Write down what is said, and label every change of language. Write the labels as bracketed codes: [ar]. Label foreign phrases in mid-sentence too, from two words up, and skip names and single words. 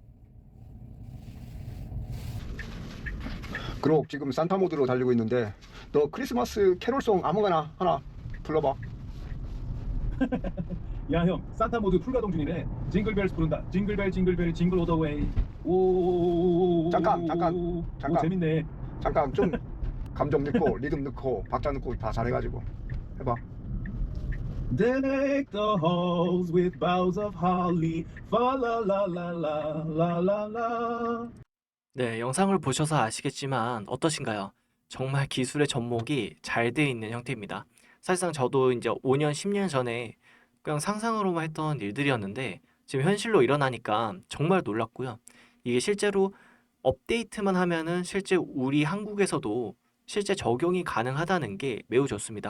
[ko] 그리고 지금 산타 모드로 달리고 있는데 너 크리스마스 캐롤송 아무거나 하나 불러봐. 야 형, 산타 모드 풀가동 중이네. 징글벨스 부른다. [en] jingle bell jingle bell jingle all the way. [ko] 오. 잠깐. 오, 재밌네. 잠깐 좀 감정 넣고 리듬 넣고 박자 넣고 다 잘해가지고 해봐. [en] Deck the halls with boughs of holly. Fa la la la la la la la. [ko] 네, 영상을 보셔서 아시겠지만 어떠신가요? 정말 기술의 접목이 잘 돼 있는 형태입니다. 사실상 저도 이제 5년, 10년 전에 그냥 상상으로만 했던 일들이었는데 지금 현실로 일어나니까 정말 놀랐고요. 이게 실제로 업데이트만 하면은 실제 우리 한국에서도 실제 적용이 가능하다는 게 매우 좋습니다.